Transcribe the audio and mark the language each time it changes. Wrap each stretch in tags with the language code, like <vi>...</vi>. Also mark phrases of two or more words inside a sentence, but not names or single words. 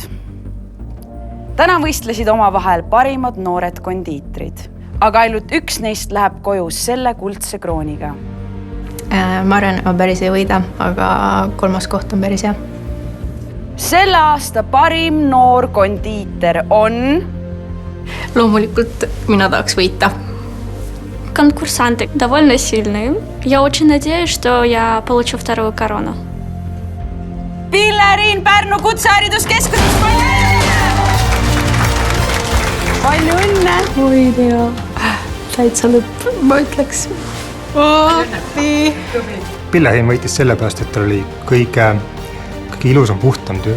<et>Täna võistlesid oma vahel parimad noored kondiitrid, aga ainult üks neist läheb koju selle kuldse krooniga. Ma arvan, et ma päris ei võida, aga 3. koht on päris hea. Selle aasta parim noor kondiiter on... Loomulikult mina tahaks võita.</et> <ru>Конкурсанты довольно сильные. Я очень надеюсь, что я получу 2 корону.</ru> <et>Pilleriin Pärnu kutsehariduskeskuses! Palju õnne! Oi tea, täitsa lõpp, ma ütleks. Pilleriin võitis sellepärast, et tal oli kõige ilusam puhtam töö.</et>